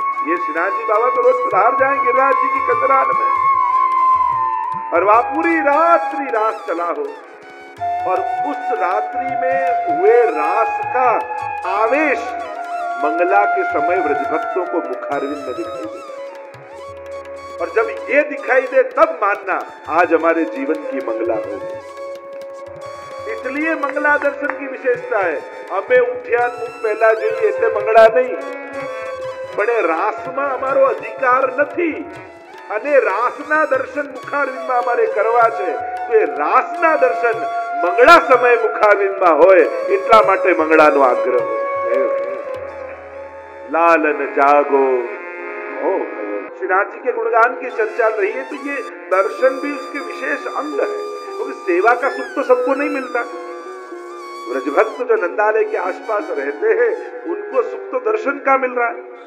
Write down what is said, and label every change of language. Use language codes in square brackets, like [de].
[hi] ये श्रीनाथ जी बाबा तो रोज पधार जाएं गिरिराज जी की कंदरान में, और वहां पूरी रात्रि रास चला हो, और उस रात्रि में हुए रास का आवेश मंगला के समय ब्रजभक्तों को मुखारविंद में दिखाई दे। और जब ये दिखाई दे तब मानना आज हमारे जीवन की मंगला होगी। इसलिए मंगला दर्शन की विशेषता है। हमें उठ्या मुख पहला [gu] જોઈએ એટલે મંગળા નહીં, પણ રાસમાં અમારો અધિકાર નથી, અને રાસના દર્શન મુખારવિંદમાં અમારે કરવા છે। તો એ રાસના દર્શન મંગળા સમય મુખારવિંદમાં હોય એટલા માટે મંગળાનો આગ્રહ હોય। [hi] लालन जागो हो। श्रीनाथ जी के गुणगान की चर्चा रही है, तो ये दर्शन भी उसके विशेष अंग है, क्योंकि सेवा का सुख तो सबको नहीं मिलता। ब्रजभक्त जो नंदालय के आसपास रहते हैं उनको सुख तो दर्शन का मिल रहा है।